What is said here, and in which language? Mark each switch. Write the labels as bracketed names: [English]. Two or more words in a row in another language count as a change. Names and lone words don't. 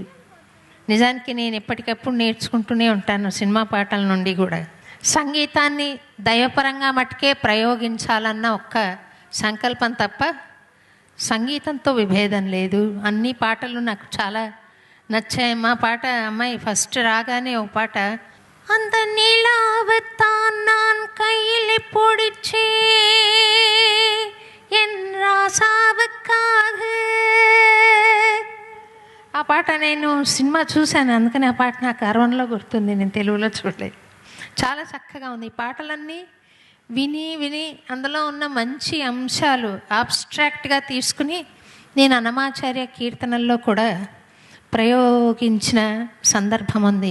[Telugu] నిజానికి నేను ఎప్పటికప్పుడు నేర్చుకుంటూనే ఉంటాను సినిమా పాటల నుండి కూడా. సంగీతాన్ని దైవపరంగా మట్టుకే ప్రయోగించాలన్న ఒక్క సంకల్పం తప్ప సంగీతంతో విభేదం లేదు. అన్ని పాటలు నాకు చాలా నచ్చాయి. మా పాట అమ్మాయి ఫస్ట్ రాగానే ఒక పాట, [Tamil] அந்த நிலாவைத்தான் நான் கையில் பிடிச்சே என் ராசாவுக்காக. [Telugu] ఆ పాట నేను సినిమా చూశాను, అందుకని ఆ పాట నాకు అరవన్లో గుర్తుంది, నేను తెలుగులో చూడలేదు. చాలా చక్కగా ఉంది. ఈ పాటలన్నీ విని విని అందులో ఉన్న మంచి అంశాలు ఆబ్స్ట్రాక్ట్గా తీసుకుని నేను అన్నమాచార్య కీర్తనల్లో కూడా ప్రయోగించిన సందర్భం ఉంది.